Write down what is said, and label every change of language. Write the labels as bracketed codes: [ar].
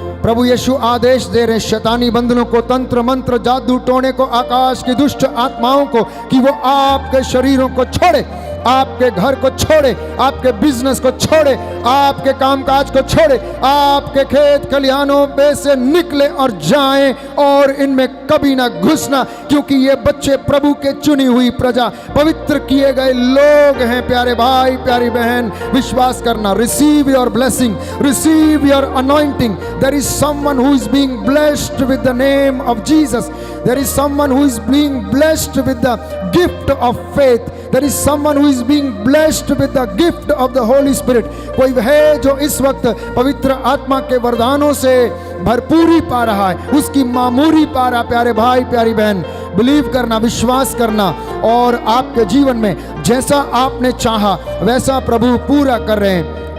[hi] प्रभु यीशु आदेश दे रहे शैतानी बंधनों को, तंत्र मंत्र, जादू टोने को, आकाश की दुष्ट आत्माओं को कि वो आपके शरीरों को छोड़े, आपके घर को छोड़े, आपके बिजनेस को छोड़े, आपके कामकाज को छोड़े, आपके खेत खलिहानों पे से निकले और जाएं और इनमें कभी ना घुसना, क्योंकि ये बच्चे प्रभु के चुनी हुई प्रजा, पवित्र किए गए लोग हैं। प्यारे भाई, प्यारी बहन, विश्वास करना। [en] Receive your blessing, receive your anointing. There is someone who is being blessed with the name of Jesus. There is someone who is being blessed with the gift of faith. There is someone who is being blessed with the gift of the Holy Spirit. [hi] कोई है जो इस वक्त पवित्र आत्मा के वरदानों से भरपूरी पा रहा है, उसकी मामूरी पा रहा। प्यारे भाई, प्यारी बहन, बिलीव करना, विश्वास करना और आपके जीवन में जैसा आपने चाहा वैसा प्रभु पूरा कर रहे हैं।